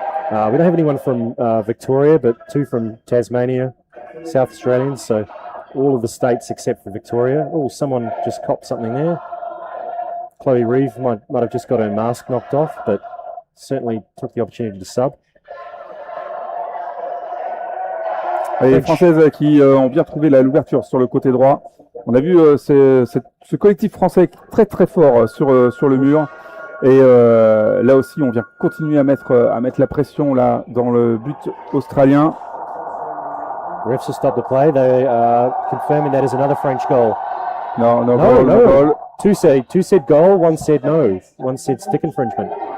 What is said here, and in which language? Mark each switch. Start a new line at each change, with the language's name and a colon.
English: We don't have anyone from Victoria, but 2 from Tasmania, South Australians. So all of the states except for Victoria. Oh, someone just copped something there. Chloe Reeve might have just got her mask knocked off, but certainly took the opportunity to sub.
French: Les Françaises qui ont bien trouvé l'ouverture sur le côté droit. On a vu ce collectif français très très fort sur le mur. Et là aussi, on vient continuer à mettre la pression là dans le but australien.
English: Refs have stopped the play. They are confirming that is another French goal. No No. Two said goal, one said no. One said stick infringement.